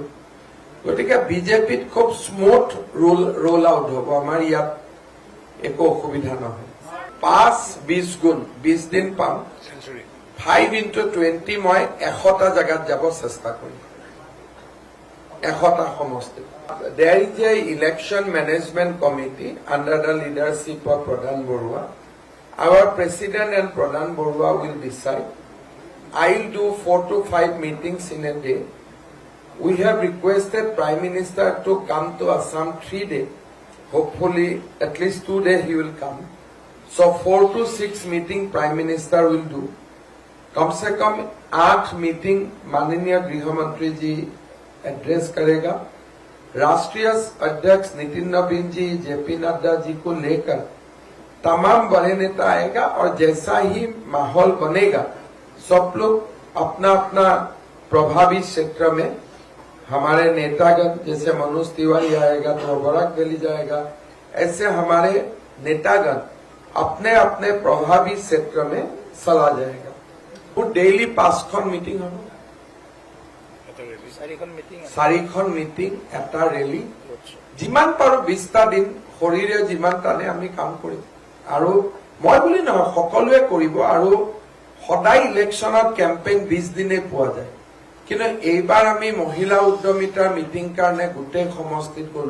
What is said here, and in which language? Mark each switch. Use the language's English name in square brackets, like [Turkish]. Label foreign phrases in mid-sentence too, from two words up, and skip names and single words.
[Assamese] গতিকে বিজেপিত খুব [English] smooth roll out [Assamese] হ'ব। আমাৰ ইয়াত একো অসুবিধা নহয়। 5-20 গুণ, 20 দিন পাম। 5 into 20 মই 100টা জেগাত যাব চেষ্টা কৰিম, 100টা সমষ্টি। [English] There is a election management committee under the leadership of Pradhan Borua. Our president and Pradhan Borua will decide. I'll do 4 to 5 meetings in a day. We have requested Prime Minister to come to Assam 3 days. Hopefully, at least 2 days he will come. So 4 to 6 meeting Prime Minister will do. [Hindi] कम से कम 8 मीटिंग माननीय गृह मंत्री जी एड्रेस करेगा। राष्ट्रीय अध्यक्ष नितिन नवीन जी, जेपी नड्डा जी को लेकर तमाम बड़े नेता आएगा। और जैसा ही माहौल बनेगा, सब लोग अपना अपना प्रभावी क्षेत्र में, हमारे नेतागण जैसे मनोज तिवारी आएगा तो बराक वैली जाएगा, ऐसे हमारे नेतागण अपने अपने प्रभावी क्षेत्र में चला जाएगा। [Assamese] ডেইলি 5খন মিটিং হ'ব, 4খন মিটিং, এটা ৰেলী, যিমান পাৰো 20টা দিন শৰীৰে যিমান টানে আমি কাম কৰিম। আৰু মই বুলি নহয়, সকলোৱে কৰিব। আৰু সদায় ইলেকশ্যনত কেম্পেইন 20 দিনে পোৱা যায়, কিন্তু এইবাৰ আমি মহিলা উদ্যমিতাৰ মিটিং কাৰণে গোটেই সমষ্টিত গলো।